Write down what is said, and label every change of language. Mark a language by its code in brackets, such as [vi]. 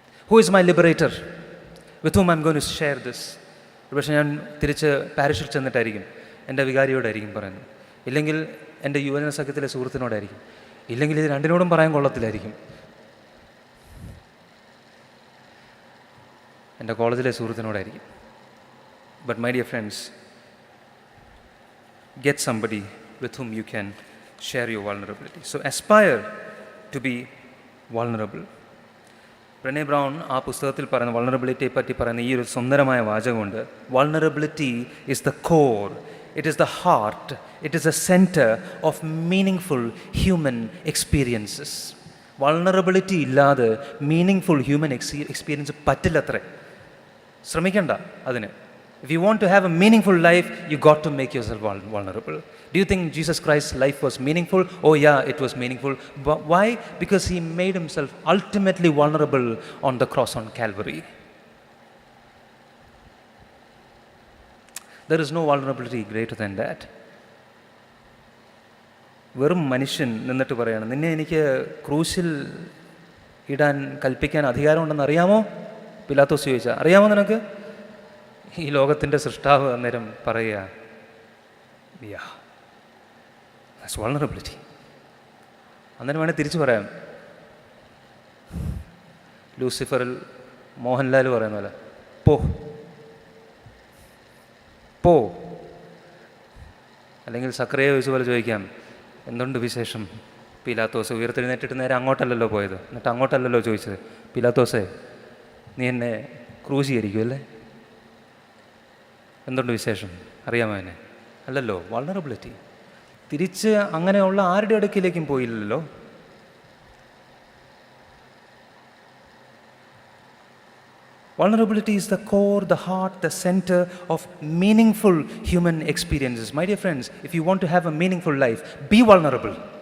[en] Who is my liberator with whom I am going to share this? [ml] പക്ഷേ ഞാൻ തിരിച്ച് പാരിഷിൽ ചെന്നിട്ടായിരിക്കും എൻ്റെ വികാരിയോടായിരിക്കും പറയുന്നത്, ഇല്ലെങ്കിൽ എൻ്റെ യുവജന സഖ്യത്തിലെ സുഹൃത്തിനോടായിരിക്കും, ഇല്ലെങ്കിൽ ഇത് രണ്ടിനോടും പറയാൻ കൊള്ളത്തില്ലായിരിക്കും, എൻ്റെ കോളേജിലെ സുഹൃത്തിനോടായിരിക്കും. [en] But my dear friends, get somebody with whom you can share your vulnerability. So aspire to be vulnerable. [ml] ബ്രെനെ brown ആ പുസ്തകത്തിൽ പറയുന്ന വൾണറബിലിറ്റിയെ പറ്റി പറയുന്ന ഈ ഒരു സുന്ദരമായ വാചകമുണ്ട്. [en] Vulnerability is the core, it is the heart, it is the centre of meaning human experiences. [ml] Vulnerability ഇല്ലാതെ meaning human experience പറ്റില്ലത്രേ. ശ്രമിക്കണ്ട അതിന്. [en] If you want to have a meaningful life, you got to make yourself vulnerable. Do you think Jesus Christ's life was meaningful? Oh yeah, it was meaningful. But why? Because he made himself ultimately vulnerable on the cross on Calvary. There is no vulnerability greater than that. [ml] വെറും മനുഷ്യൻ നിന്നിട്ട് പറയാണ്, നിന്നെ എനിക്ക് ക്രൂശിൽ ഇടാൻ കൽപ്പിക്കാൻ അധികാരമുണ്ടെന്ന് അറിയാമോ? പിലാത്തോസ് ചോദിച്ചാൽ, അറിയാമോ നിനക്ക്? ഈ ലോകത്തിൻ്റെ സൃഷ്ടാവ് അന്നേരം പറയുക, [en] Yeah that's vulnerability. [ml] അന്നേരം വേണേൽ തിരിച്ചു പറയാം, ലൂസിഫറിൽ മോഹൻലാൽ പറയുന്ന പോലെ, പോ പോ. അല്ലെങ്കിൽ സക്രിയ ചോദിച്ച പോലെ ചോദിക്കാം, എന്തുണ്ട് വിശേഷം? പിലാത്തോസ് ഉയർത്തെഴുന്നേറ്റിട്ട് നേരെ അങ്ങോട്ടല്ലല്ലോ പോയത്, എന്നിട്ട് അങ്ങോട്ടല്ലല്ലോ ചോദിച്ചത്, പിലാത്തോസേ നീ എന്നെ ക്രൂശീകരിക്കും അല്ലേ, എന്തുണ്ട് വിശേഷം, അറിയാമോ എന്നെ? അല്ലല്ലോ. വൾണറബിലിറ്റി. തിരിച്ച് അങ്ങനെയുള്ള ആരുടെ അടുക്കിലേക്കും പോയില്ലല്ലോ. [en] Vulnerability is the core, the heart, the center of meaningful human experiences. My dear friends, if you want to have a meaningful life, be vulnerable.